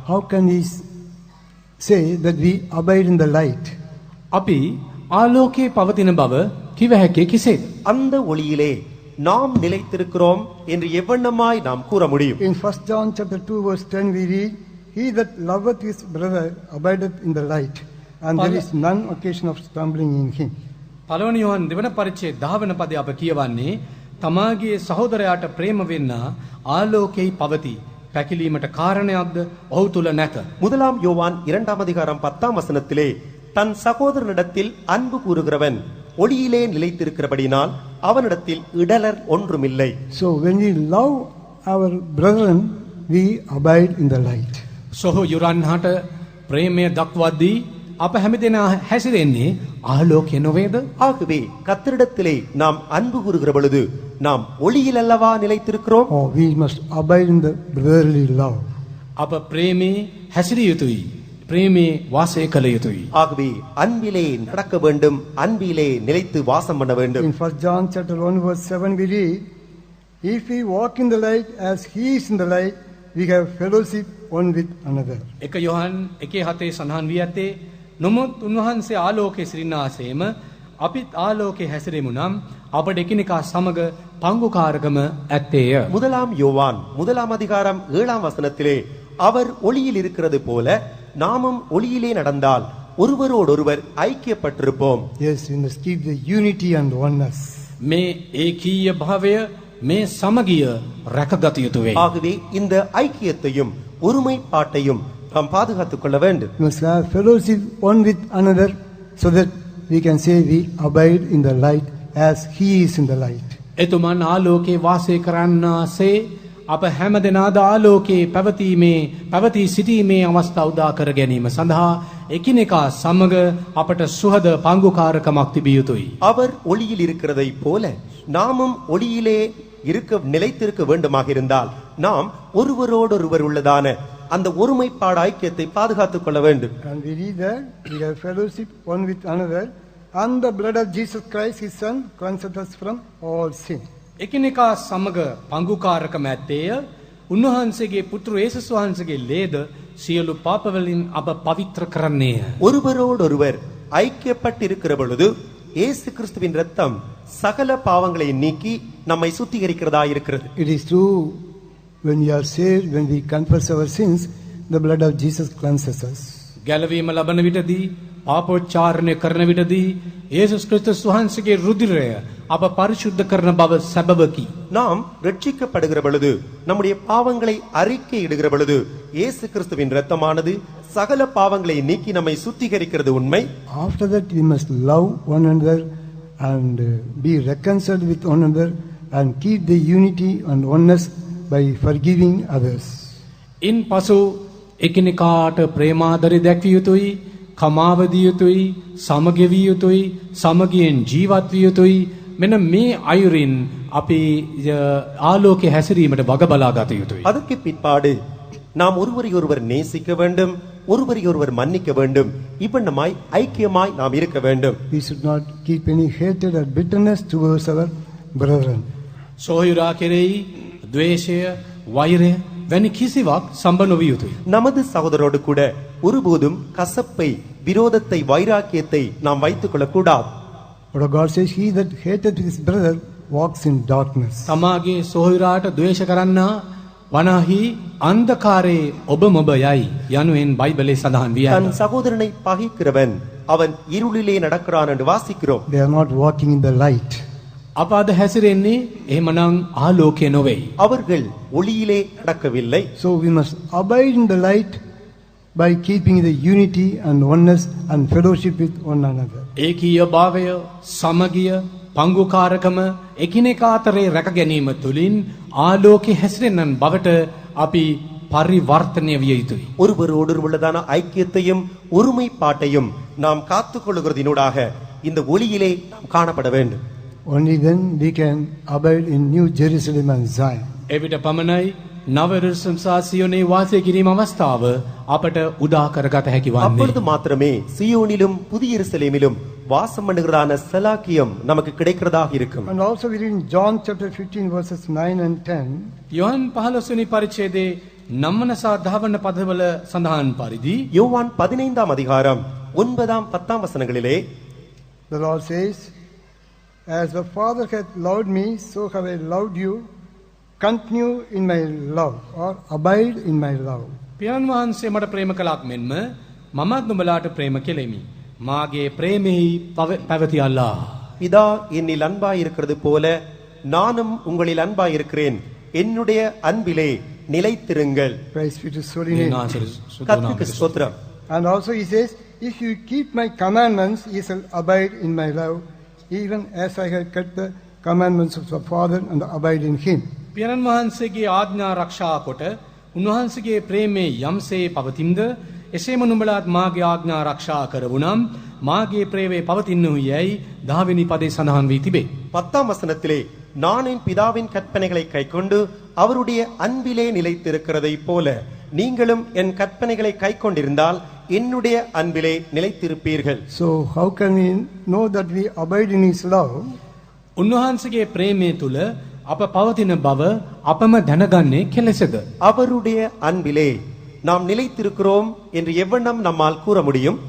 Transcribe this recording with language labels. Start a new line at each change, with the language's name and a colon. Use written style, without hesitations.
English: How can we say that we abide in the light?
Sinhala: අපි ආලෝකයේ පවතින බව කිව හැකේ කෙසේද?
Tamil: அந்த ஒளியிலே நாம் நிலைத்திருக்கிறோம் என்று எவ்வண்ணமாய் நாம் கூற முடியும்?
English: In 1 John chapter 2 verse 10 we read, "He that loveth his brother abideth in the light, and there is none occasion of stumbling in him."
Sinhala: පළවන යෝහන් දෙවන පරිච්ඡේදය 10 වෙනි පදයේ අප කියවන්නේ තමාගේ සහෝදරයාට ප්‍රේම වෙන්න ආලෝකයේ පවති. පැකිලීමට කාරණයක්ද ඔහු තුල නැත.
Tamil: முதலாம் யோவான் 2 அதிகாரம் 10 வசனத்திலே தன் சகோதரனிடத்தில் அன்பு கூறுகிறவன் ஒளியிலே நிலைத்திருக்கிறபடினால் அவனிடத்தில் இடலர் ஒன்றுமில்லை.
English: So when we love our brethren, we abide in the light.
Sinhala: සොහො යුරන්හට ප්‍රේමය දක්වද්දී අප හැමදෙනා හැසිරෙන්නේ ආලෝකය නොවේද?
Tamil: ஆகவே கர்த்தரிடத்திலே நாம் அன்பு கூறுகிற பொழுது நாம் ஒளியில் அல்லவா நிலைத்திருக்கிறோம்?
English: Or we must abide in the brotherly love.
Sinhala: අප ප්‍රේමේ හැසිරිය යුතුයි. ප්‍රේමේ වාසය කළ යුතුයි.
Tamil: ஆகவே அன்பிலே நடக்க வேண்டும், அன்பிலே நிலைத்து வாசம் பண்ண வேண்டும்.
English: In 1 John chapter 1 verse 7 we read, "If we walk in the light as he is in the light, we have fellowship one with another."
Sinhala: එක යොහන් 1:7 සඳහන් වී ඇත්තේ නොමුත් උන්වහන්සේ ආලෝකයේ සිරිනාසේම අපිත් ආලෝකයේ හැසිරෙමු නම් අපට එකිනෙකා සමග පංගුකාරකම ඇත්තේය.
Tamil: முதலாம் யோவான் 1 அதிகாரம் 7 வசனத்திலே அவர் ஒளியில் இருக்கிறது போல நாமும் ஒளியிலே நடந்தால் ஒருவரோடொருவர் ஐக்கியப்பட்டிருப்போம்.
English: Yes, we must keep the unity and oneness.
Sinhala: මේ ඒකීය භාවය මේ සමගිය රැකගත යුතු වේ.
Tamil: ஆகவே இந்த ஐக்கியத்தையும் ஒருமைப்பாட்டையும் நாம் பாதுகாத்துக் கொள்ள வேண்டும்.
English: We must have fellowship one with another so that we can say we abide in the light as he is in the light.
Sinhala: එතුමන් ආලෝකයේ වාසය කරන්නාසේ අප හැමදෙනාද ආලෝකයේ පැවතී සිටීමේ අවස්ථාව උදා කර ගැනීම සඳහා එකිනෙකා සමග අපට සුහද පංගුකාරකමක් තිබිය යුතුයි.
Tamil: அவர் ஒளியில் இருக்கிறதை போல நாமும் ஒளியிலே நிலைத்திருக்க வேண்டுமாக இருந்தால் நாம் ஒருவரோடொருவர் உள்ளதான அந்த ஒருமைப்பாடு ஐக்கியத்தை பாதுகாத்துக் கொள்ள வேண்டும்.
English: And we read that we have fellowship one with another, and the blood of Jesus Christ his son cleanses us from all sin.
Sinhala: එකිනෙකා සමග පංගුකාරකම ඇත්තේය. උන්වහන්සේගේ පුත්‍ර යේසුස් වහන්සේගේ ලේද සියලු පාපවලින් අප පවිත්‍ර කරන්නේය.
Tamil: ஒருவரோடொருவர் ஐக்கியப்பட்டிருக்கிற பொழுது இயேசு கிறிஸ்துவின் இரத்தம் சகல பாவங்களை நீக்கி நம்மை சுத்திகரிக்கிறதா இருக்கிறது.
English: It is true, when we are saved, when we confess our sins, the blood of Jesus cleanses us.
Sinhala: ගැලවීම ලබන විටදී පාපෝච්චාරණය කරන විටදී යේසුස් ක්‍රිස්තුස් වහන්සේගේ රුධිරය අප පරිශුද්ධ කරන බව සැබවකි.
Tamil: நாம் ரட்சிக்கப்படுகிற பொழுது நம்முடைய பாவங்களை அறிக்கையிடுகிற பொழுது இயேசு கிறிஸ்துவின் இரத்தமானது சகல பாவங்களை நீக்கி நம்மை சுத்திகரிக்கிறது உண்மை.
English: After that we must love one another and be reconciled with one another and keep the unity and oneness by forgiving others.
Sinhala: ඉන් පසු එකිනෙකාට ප්‍රේමාදරය දැක්විය යුතුයි, කමාවදිය යුතුයි, සමගිය යුතුයි, සමගියෙන් ජීවත් විය යුතුයි. මෙන්න මේ අයුරින් අපි ආලෝකයේ හැසිරීමට වග බලා ගත යුතුයි.
Tamil: அதற்கு பிற்பாடு நாம் ஒருவரையொருவர் நேசிக்க வேண்டும், ஒருவரையொருவர் மன்னிக்க வேண்டும். இவ்வண்ணமாய் ஐக்கியமாய் நாம் இருக்க வேண்டும்.
English: We should not keep any hatred or bitterness towards our brethren.
Sinhala: සොහොයුරා කෙරෙහි ද්වේෂය, වෛරය වැනි කිසිවක් සම්බ නොවිය යුතුයි.
Tamil: நமது சகோதரோடு கூட ஒருபோதும் கசப்பை, விரோதத்தை, வைராக்கியத்தை நாம் வைத்துக் கொள்ளக்கூடாது.
English: But God says, "He that hateth his brother walks in darkness."
Sinhala: තමාගේ සොහොයුරාට ද්වේෂ කරන්නා වනාහි අන්ධකාරයේ ඔබ මොබ යයි යනුවෙන් බයිබලයේ සඳහන් වී
Tamil: தன்
Sinhala: ඇත.
Tamil: சகோதரனை பகைக்கிறவன் அவன் இருளிலே நடக்கிறான் என்று வாசிக்கிறோம்.
English: They are not walking in the light.
Sinhala: අප අද හැසිරෙන්නේ එහෙමනම් ආලෝකය නොවේයි.
Tamil: அவர்கள் ஒளியிலே நடக்கவில்லை.
English: So we must abide in the light by keeping the unity and oneness and fellowship with one another.
Sinhala: ඒකීය භාවය, සමගිය, පංගුකාරකම එකිනෙකා අතරේ රැක ගැනීම තුළින් ආලෝකයේ හැසිරෙන්නන් බවට අපි පරිවර්තනය විය යුතුයි.
Tamil: ஒருவரோடு உள்ளதான ஐக்கியத்தையும் ஒருமைப்பாட்டையும் நாம் காத்துக்கொள்கிறதினூடாக இந்த ஒளியிலே நாம் காணப்பட வேண்டும்.
English: Only then we can abide in New Jerusalem and Zion.
Sinhala: එවිට පමණයි නව එරුසලම් සහ සියෝනේ වාසය කිරීම අවස්ථාව අපට උදා කරගත හැකි
Tamil: அப்பொழுது
Sinhala: වන්නේ.
Tamil: மாத்திரமே சியோனிலும் புதிய எருசலேமிலும் வாசம் பண்ணுகிறதான சலாக்கியம் நமக்கு கிடைக்கிறதாக இருக்கும்.
English: And also we read in John chapter 15 verses 9 and 10.
Sinhala: Yohan 15 වෙනි පරිච්ඡේදයේ 9 සහ 10 වන පදවල සඳහන් පරිදි
Tamil: யோவான் 15ஆம் அதிகாரம் 9ஆம் 10ஆம் வசனங்களிலே
English: The Lord says, as the Father hath loved me, so have I loved you. Continue in my love, or abide in my love.
Sinhala: පියාණන් වහන්සේ මට ප්‍රේම කළාක් මෙන්ම මමත් නුඹලාට ප්‍රේම කෙලෙමි. මාගේ ප්‍රේමෙහි පැවතියල්ලා.
Tamil: பிதா என்னில் அன்பாய் இருக்கிறது போல நானும் உங்களில் அன்பாய் இருக்கிறேன். என்னுடைய அன்பிலே நிலைத்திருங்கள்.
English: Praise be to His holy name.
Tamil: கர்த்தருக்கு ஸ்தோத்திரம்.
English: And also he says, if you keep my commandments, ye shall abide in my love, even as I have kept the commandments of the Father and abide in him.
Sinhala: පියාණන් වහන්සේගේ ආඥා ආරක්ෂා කොට උන්වහන්සේගේ ප්‍රේමයේ යම්සේ පවතිනද එසේම නුඹලාත් මාගේ ආඥා ආරක්ෂා කරවුනම් මාගේ ප්‍රේමයේ පවතින්නු යයි 10 වෙනි පදේ සඳහන් වී තිබේ.
Tamil: 10ஆம் வசனத்திலே நான் என் பிதாவின் கற்பனைகளை கைக்கொண்டு அவருடைய அன்பிலே நிலைத்திருக்கிறதைப் போல நீங்களும் என் கற்பனைகளை கைக்கொண்டிருந்தால் என்னுடைய அன்பிலே நிலைத்திருப்பீர்கள்.
English: So how can we know that we abide in his love?
Sinhala: උන්වහන්සේගේ ප්‍රේමයේ තුල අප පවතින බව අපම දැනගන්නේ කෙලෙසද?
Tamil: அவருடைய அன்பிலே நாம் நிலைத்திருக்கிறோம் என்று எவ்வண்ணம் நம்மால் கூற முடியும்?